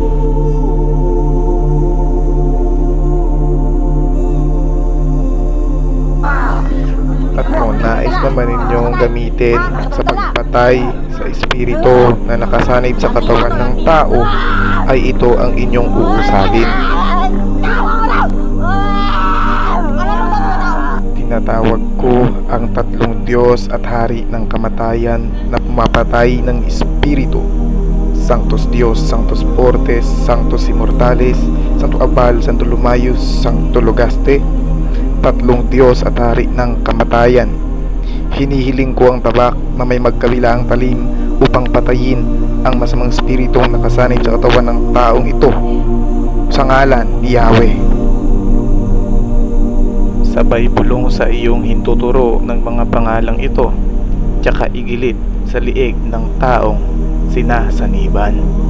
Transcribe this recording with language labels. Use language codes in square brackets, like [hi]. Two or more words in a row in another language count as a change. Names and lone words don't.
[tl] At kung nais naman ninyong gamitin sa pagpatay sa espiritu na nakasanib sa katawan ng tao, ay ito ang inyong uusalin. Tinatawag ko ang tatlong Diyos at hari ng kamatayan na pumapatay ng espiritu: [la] Sanctus Dios, Sanctus Fortes, Sanctus Immortalis, Santo Abal, Santo Lumayos, Santo Lugaste. [tl] Tatlong Diyos at hari ng kamatayan, hinihiling ko ang tabak na may magkabilang talim upang patayin ang masamang espiritong nakasanib sa katawan ng taong ito sa ngalan ni Yahweh. Sabay bulong sa iyong hintuturo ng mga pangalang ito, tsaka igilid sa liig ng taong sinasaniban.